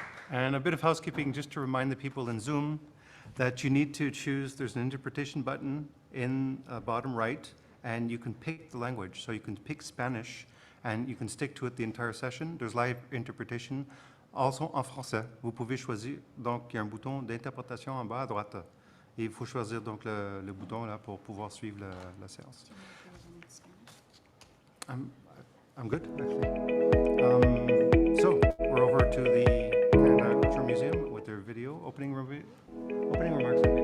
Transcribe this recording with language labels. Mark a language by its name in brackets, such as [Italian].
[English] And a bit of housekeeping just to remind the people in Zoom that you need to choose, there's an interpretation button in bottom right, and you can pick the language. So you can pick Spanish, and you can stick to it the entire session. There's live interpretation. [French] Also en français, vous pouvez choisir, donc il y a un bouton d'interprétation en bas à droite. Et il faut choisir donc le bouton là pour pouvoir suivre la séance. [English] I'm good, actually. So we're over to the Canada Agriculture Museum with their video opening remarks.